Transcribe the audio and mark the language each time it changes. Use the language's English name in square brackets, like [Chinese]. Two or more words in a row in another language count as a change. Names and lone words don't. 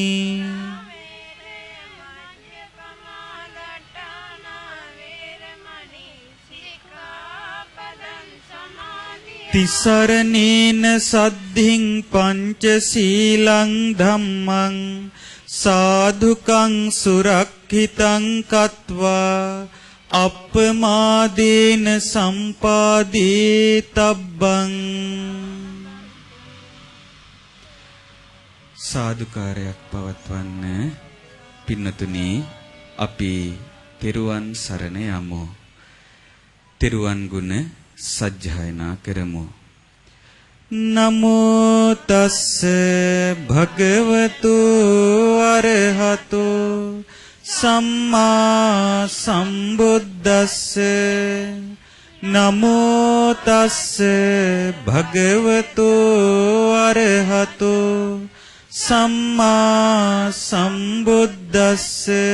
[Pali] තිසරණේන සද්ධින් පංචශීලං ධම්මං සාදුකං සුරක්ඛිතං කତ୍වා අප්පමාදේන සම්පාදේ තබ්බං. [Sinhala] සාදුකාරයක් පවත්වන්න. පින්නතුනි, අපි තෙරුවන් සරණ යමු. තෙරුවන් ගුණ සජ්ජායනා කරමු. [Pali] නමෝ තස්ස භගවතු අරහතු සම්මා සම්බුද්දස්ස. නමෝ තස්ස භගවතු අරහතු සම්මා සම්බුද්දස්ස.